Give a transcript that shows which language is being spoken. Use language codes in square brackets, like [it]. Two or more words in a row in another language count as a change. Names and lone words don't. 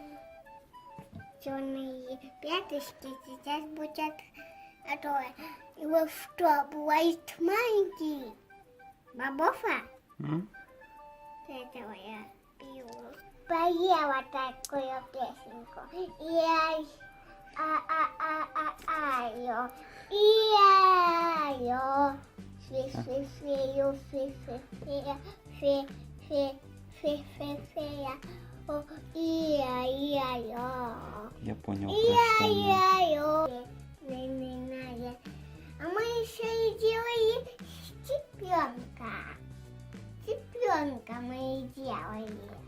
[ru] Черные пяточки сейчас будут его что, бывает маленький? Бабофа? М? Этого я пью. Поела такую песенку. Я а-а-а-а-айо. И-айо. Фи-фи-фею, фи-фи-фея, фи-фи-фи-фи-фея. О, и-а-и-айо. Я понял, про что она. И-а-и-айо. А мы еще и делали цыпленка. Цыпленка мы и делали.